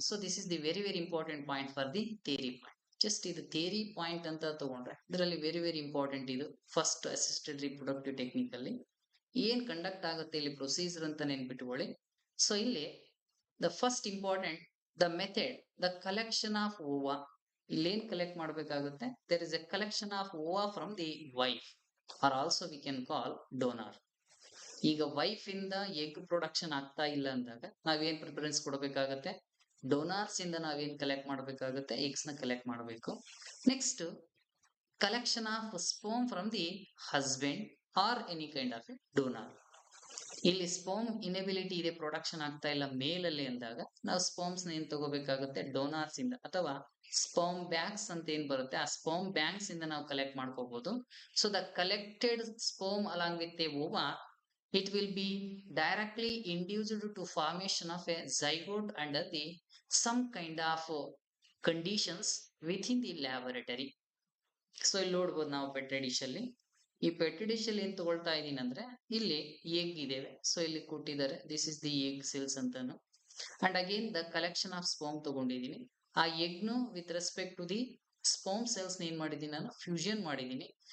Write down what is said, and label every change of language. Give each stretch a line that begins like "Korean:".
English: So this is the very important point for the theory point.
Kannada: Just ಇದು theory point ಅಂತ ತಗೊಂಡ್ರೆ ಇದರಲ್ಲಿ very important ಇದು first assisted reproductive technique ಅಲ್ಲಿ ಏನ್ ಕಂಡಕ್ಟ್ ಆಗುತ್ತೆ ಇಲ್ಲಿ ಪ್ರೊಸೀಜರ್ ಅಂತ ನೆನ್ಪಿಟ್ಕೊಳ್ಳಿ.
English: So ಇಲ್ಲಿ the first important the method the collection of ova.
Kannada: ಇಲ್ಲೇನ್ ಕಲೆಕ್ಟ್ ಮಾಡಬೇಕಾಗುತ್ತೆ,
English: There is a collection of ova from the wife or also we can call donor.
Kannada: ಈಗ ವೈಫ್ ಇಂದ ಎಗ್ ಪ್ರೊಡಕ್ಷನ್ ಆಗ್ತಾ ಇಲ್ಲ ಅಂದಾಗ ನಾವೇನ್ ಪ್ರಿಫರೆನ್ಸ್ ಕೊಡಬೇಕಾಗತ್ತೆ, ಡೋನಾರ್ಸ್ ಇಂದ ನಾವೇನ್ ಕಲೆಕ್ಟ್ ಮಾಡಬೇಕಾಗುತ್ತೆ, ಎಗ್ಸ್ ನ ಕಲೆಕ್ಟ್ ಮಾಡಬೇಕು.
English: Next collection of sperm from the husband or any kind of a donor.
Kannada: ಇಲ್ಲಿ ಸ್ಪರ್ಮ್ ಇನೆಬಿಲಿಟಿ ಇದೆ, ಪ್ರೊಡಕ್ಷನ್ ಆಗ್ತಾ ಇಲ್ಲ ಮೇಲ್ ಅಲ್ಲಿ ಅಂದಾಗ ನಾವು ಸ್ಪರ್ಮ್ಸ್ ನ ಏನ್ ತಗೋಬೇಕಾಗುತ್ತೆ, ಡೋನಾರ್ಸ್ ಇಂದ ಅಥವಾ ಸ್ಪರ್ಮ್ ಬ್ಯಾಂಕ್ಸ್ ಅಂತ ಏನ್ ಬರುತ್ತೆ ಆ ಸ್ಪರ್ಮ್ ಬ್ಯಾಂಕ್ಸ್ ಇಂದ ನಾವು ಕಲೆಕ್ಟ್ ಮಾಡ್ಕೋಬಹುದು.
English: So the collected sperm along with a ova, it will be directly induced to formation of a zygote under the some kind of conditions within the laboratory.
Kannada: So ಇಲ್ಲಿ ನೋಡ್ಬೋದು ನಾವು ಪೆಟ್ರಿ ಡಿಶ್ ಅಲ್ಲಿ, ಈ Petri dish ಅಲ್ಲಿ ಏನ್ ತಗೊಳ್ತಾ ಇದೀನಿ ಅಂದ್ರೆ ಇಲ್ಲಿ ಎಗ್ ಇದೇವೆ. ಸೊ ಇಲ್ಲಿ ಕೊಟ್ಟಿದ್ದಾರೆ
English: this is the egg cells
Kannada: ಅಂತಾನು.
English: and again the collection of sperm
Kannada: ತಗೊಂಡಿದೀನಿ. ಆ ಎಗ್ ನು with respect to the sperm cells ಏನ್ ಮಾಡಿದೀನಿ ನಾನು ಫ್ಯೂಷನ್ ಮಾಡಿದೀನಿ.